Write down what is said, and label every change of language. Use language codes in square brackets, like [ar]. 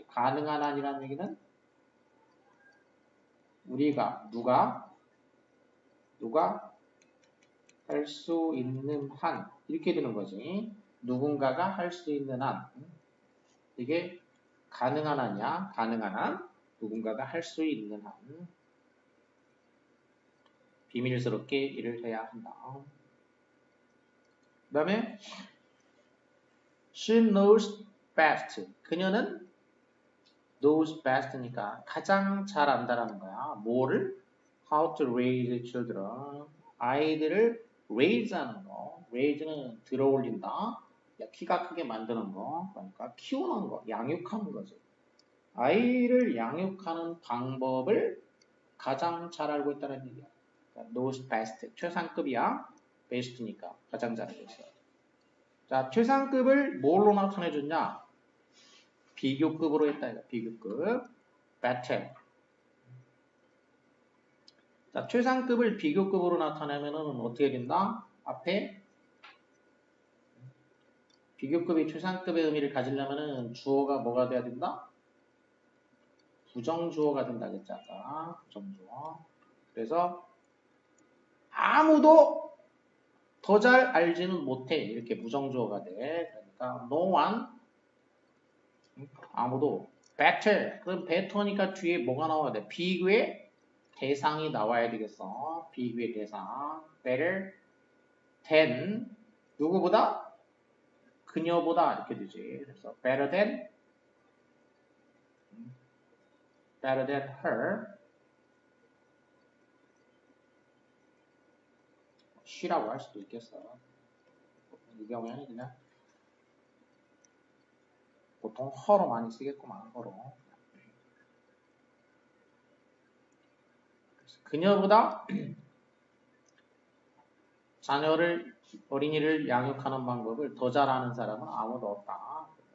[ko] 가능한 한이라는 얘기는 우리가 누가 할 수 있는 한 이렇게 되는 거지. 누군가가 할 수 있는 한 이게 가능한 한이야. 가능한 한 누군가가 할 수 있는 한 비밀스럽게 일을 해야 한다. 그 다음에 [en] She knows best. [ko] 그녀는 [en] knows best [ko] 니까 가장 잘 안다라는 거야. 뭐를? [en] How to raise children. [ko] 아이들을 raise 하는 거. raise는 들어올린다. 키가 크게 만드는 거. 그러니까 키우는 거. 양육하는 거지. 아이를 양육하는 방법을 가장 잘 알고 있다는 얘기야. 그러니까 [en] knows best. [ko] 최상급이야. best니까 가장 잘 알고 있어. 자, 최상급을 뭘로 나타내줬냐? 비교급으로 했다. 비교급. better. 자, 최상급을 비교급으로 나타내면은 어떻게 된다? 앞에 비교급이 최상급의 의미를 가지려면은 주어가 뭐가 돼야 된다? 부정주어가 된다 그랬지 아까. 부정주어. 그래서 아무도 더 잘 알지는 못해. 이렇게 부정주어가 돼. [en] 그러니까 no one [ko] 아무도 [en] better. [ko] 그럼 better니까 뒤에 뭐가 나와야 돼? 비교의 대상이 나와야 되겠어. 비교의 대상. [en] better than [ko] 누구보다? 그녀보다 이렇게 되지. 그래서 [en] better than her. [ko] she라고 할 수도 있겠어. 이 경우에는 그냥 보통 her로 많이 쓰겠구만. her로. 그녀보다 어린이를 양육하는 방법을 더 잘하는 사람은 아무도 없다.